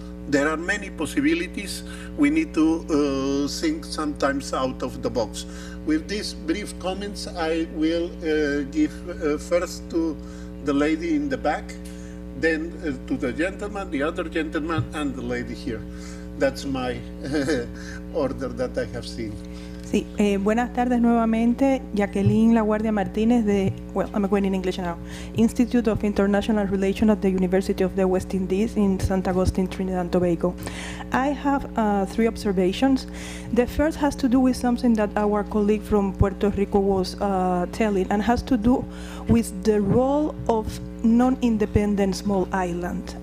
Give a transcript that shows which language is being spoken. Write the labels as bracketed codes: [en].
[en] There are many possibilities. We need to think sometimes out of the box. With these brief comments, I will give first to the lady in the back, then to the gentleman, the other gentleman, and the lady here. That's my order that I have seen. [es] Sí, buenas tardes nuevamente. [en] Jacqueline La Guardia Martínez de, well, I'm going in English now, Institute of International Relations at the University of the West Indies in St. Augustine, Trinidad and Tobago. I have 3 observations. The first has to do with something that our colleague from Puerto Rico was telling, and has to do with the role of non-independent small island.